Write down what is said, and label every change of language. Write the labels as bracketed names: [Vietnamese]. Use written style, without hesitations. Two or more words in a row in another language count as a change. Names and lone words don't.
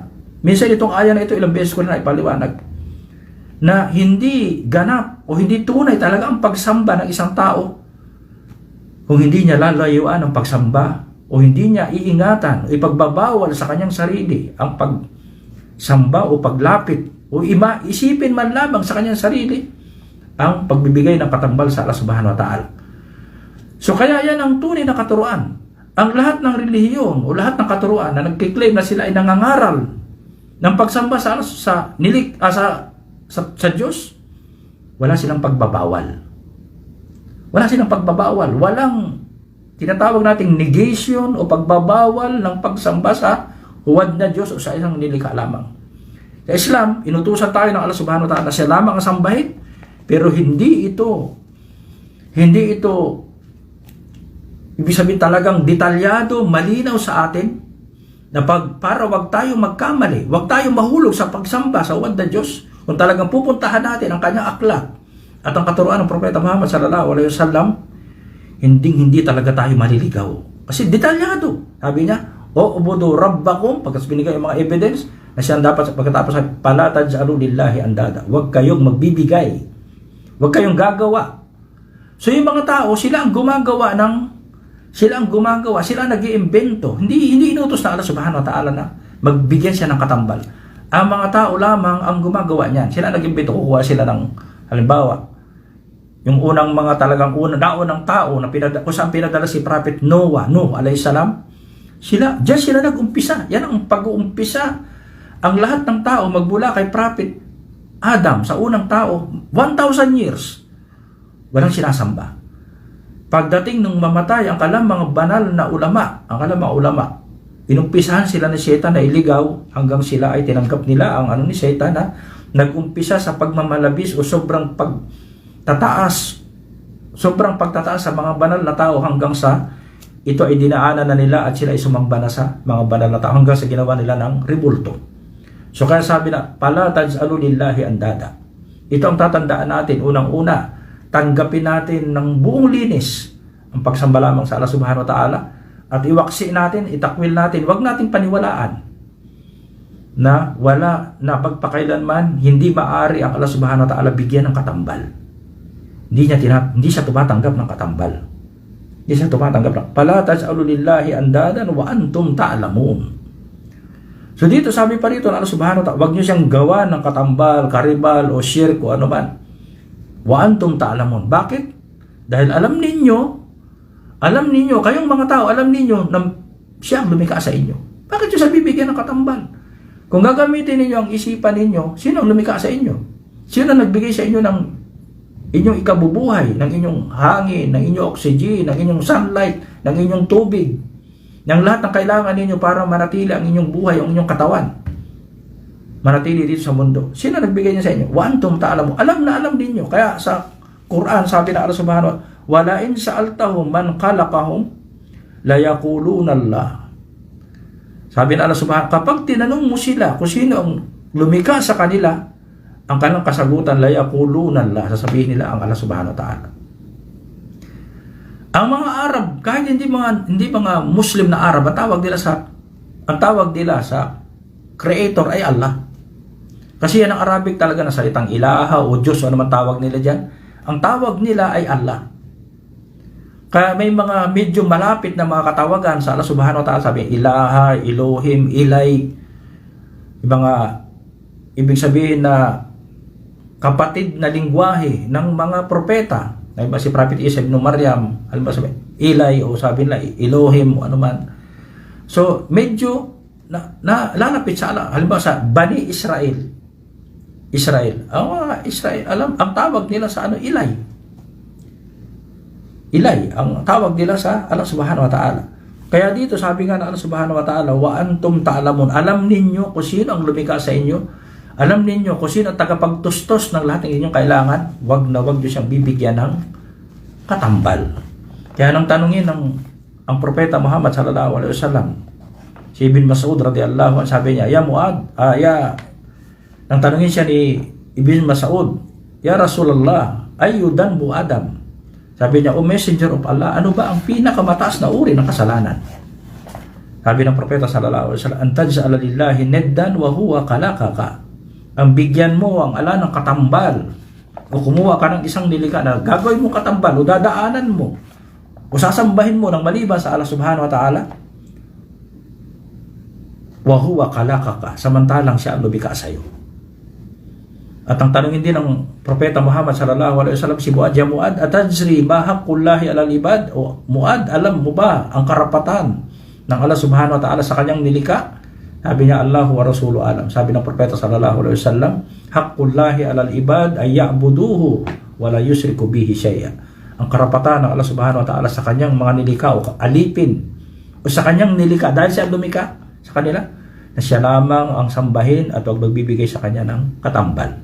[Filipino] Minsan itong aya na ito, ilang beses ko na ipaliwanag, na hindi ganap o hindi tunay talaga ang pagsamba ng isang tao kung hindi niya lalayuan ang pagsamba o hindi niya iingatan o ipagbabawal sa kanyang sarili ang pagsamba o paglapit o isipin man lamang sa kanyang sarili ang pagbibigay ng katambal sa Allah [Arabic] سبحانه وتعالى. [Filipino] So kaya yan ang tunay na katuruan. Ang lahat ng relihiyon o lahat ng katuruan na nagkiklaim na sila ay nangangaral ng pagsamba sa Diyos, wala silang pagbabawal. Wala silang pagbabawal. Walang tinatawag nating negation o pagbabawal ng pagsamba sa huwad na Diyos o sa isang nilikha lamang. Sa Islam, inutusan tayo ng Allah [Arabic] سبحانه وتعالى [Filipino] na siya lamang ang sambahin. Pero hindi ito ibig sabihin talagang detalyado, malinaw sa atin na para wag tayong magkamali, wag tayong mahulog sa pagsamba sa huwad na Diyos. Kung talagang pupuntahan natin ang kanyang aklat at ang katuruan ng Propeta Muhammad [Arabic] صلى الله عليه وسلم, [Filipino] hindi talaga tayo maliligaw. Kasi detalyado. Sabi niya, [Arabic] اعبدوا ربكم, [Filipino] pagkas binigay yung mga evidence na siya dapat pagkatapos [Arabic] فلا تجعلوا لله أندادا. [Filipino] Wag kayong magbibigay. Huwag kayong gagawa. So yung mga tao, sila ang gumagawa, sila ang nag-iimbento. Hindi inutos na Allah [Arabic] سبحانه وتعالى [Filipino] na magbigyan siya ng katambal. Ang mga tao lamang ang gumagawa niyan. Sila nag-iimbento, kukuha sila ng, halimbawa, yung unang mga talagang naunang tao na kung saan pinadala si Prophet Noah [Arabic] عليه السلام, [Filipino] diyan sila nag-umpisa. Yan ang pag-uumpisa. Ang lahat ng tao magbula kay Prophet Adam, sa unang tao, 1,000 years, walang sinasamba. Pagdating nung mamatay ang kalamang banal na ulama, inumpisahan sila ni Satan na iligaw hanggang sila ay tinanggap nila ang ni Satan na nag-umpisa sa pagmamalabis o sobrang pagtataas sa mga banal na tao hanggang sa ito ay dinaanan na nila at sila ay sumamba na sa mga banal na tao hanggang sa ginawa nila ng rebulto. So kaya sabi na, [Arabic] فلا تجعلوا لله أندادا. [Filipino] Ito ang tatandaan natin. Unang-una, tanggapin natin ng buong linis ang pagsamba lamang sa Allah [Arabic] سبحانه وتعالى, [Filipino] at iwaksi natin, itakwil natin, wag nating paniwalaan na wala na pagpakailanman hindi maaari ang Allah [Arabic] سبحانه وتعالى [Filipino] bigyan ng katambal. Hindi siya tumatanggap ng katambal. Hindi siya tumatanggap ng [Arabic] فلا تجعلوا لله أندادا وأنتم تعلمون. [Filipino] So dito sabi pa rito ng Allah [Arabic] سبحانه وتعالى, [Filipino] wag niyo siyang gawa ng katambal, karibal o shirk o ano man. [Arabic] وأنتم تعلمون. [Filipino] Bakit? Dahil alam ninyo, kayong mga tao, alam ninyo na siya ang lumikha sa inyo. Bakit nyo siya bibigyan ng katambal? Kung gagamitin ninyo ang isipan ninyo, sino ang lumikha sa inyo? Sino ang nagbigay sa inyo ng inyong ikabubuhay, ng inyong hangin, ng inyong oxygen, ng inyong sunlight, ng inyong tubig, ng lahat ng kailangan ninyo para manatili ang inyong buhay, ang inyong katawan, manatili dito sa mundo. Sino nagbigay niya sa inyo? [Arabic] وأنتم تعلمون. [Filipino] Alam na alam ninyo. Kaya sa Quran, sabi na Allah [Arabic] سبحانه وتعالى, ولئن سألتهم من خلقهم ليقولن الله. [Filipino] Sabi na Allah subhanahu, kapag tinanong mo sila kung sino ang lumikha sa kanila, ang kanilang kasagutan, [Arabic] ليقولن الله, [Filipino] sasabihin nila ang Allah [Arabic] سبحانه وتعالى. [Filipino] Ang mga Arab, kahit hindi mga Muslim na Arab, ang tawag nila sa creator ay Allah. Kasi yan ang Arabic talaga na salitang ilaha o Diyos o ano man tawag nila dyan. Ang tawag nila ay Allah. Kaya may mga medyo malapit na mga katawagan sa Allah [Arabic] سبحانه وتعالى, [Filipino] sabi ilaha, Elohim, Ilay, mga ibig sabihin na kapatid na lingwahe ng mga propeta. Halimbawa si Prophet Isa ibn Maryam, halimbawa sabi Ilay o sabi nila Elohim o ano man. So medyo lalapit sa Allah. Halimbawa sa Bani Israel. Ang Israel, ang tawag nila sa Ilay, ang tawag nila sa Allah subhanahu wa ta'ala. Kaya dito sabi nga ng Allah [Arabic] سبحانه وتعالى, وأنتم تعلمون, [Filipino] alam ninyo kung sino ang lumikha sa inyo, alam ninyo kung sino ang tagapagtustos ng lahat ng inyong kailangan, wag nyo siyang bibigyan ng katambal. Kaya nang tanungin ang propeta Muhammad [Arabic] صلى الله عليه وسلم, [Filipino] si Ibn Mas'ud [Arabic] رضي الله عنه, [Filipino] sabi niya, nang tanungin siya ni Ibn Mas'ud, [Arabic] يا رسول الله أي ذنب أعظم? [Filipino] Sabi niya, [English] O Messenger of Allah, [Filipino] ano ba ang pinakamataas na uri ng kasalanan? Sabi ng propeta [Arabic] صلى الله عليه وسلم أن تجعل لله ندا وهو خلقك. [Filipino] Ang bigyan mo ang ala ng katambal, o kumuha ka ng isang nilikha na gagawin mo katambal, o dadaanan mo, o sasambahin mo ng maliban sa Allah [Arabic] سبحانه وتعالى وهو خلقك, [Filipino] samantalang siya ang lumikha sa iyo. At ang tanongin din ng propeta Muhammad [Arabic] صلى الله عليه وسلم [Filipino] si Muad, [Arabic] يا معاذ أتدري ما حق الله على العباد? [Filipino] O Muad, alam mo ba ang karapatan ng Allah [Arabic] سبحانه وتعالى [Filipino] sa kanyang nilikha? Sabi niya, [Arabic] الله ورسوله أعلم. [Filipino] Sabi ng propeta [Arabic] صلى الله عليه وسلم حق الله على العباد أن يعبدوه ولا يشركوا به شيئا. [Filipino] Ang karapatan ng Allah [Arabic] سبحانه وتعالى [Filipino] sa kanyang mga nilikha o alipin o sa kanyang nilikha dahil siya lumikha sa kanila, na siya lamang ang sambahin at huwag magbibigay sa kanya ng katambal.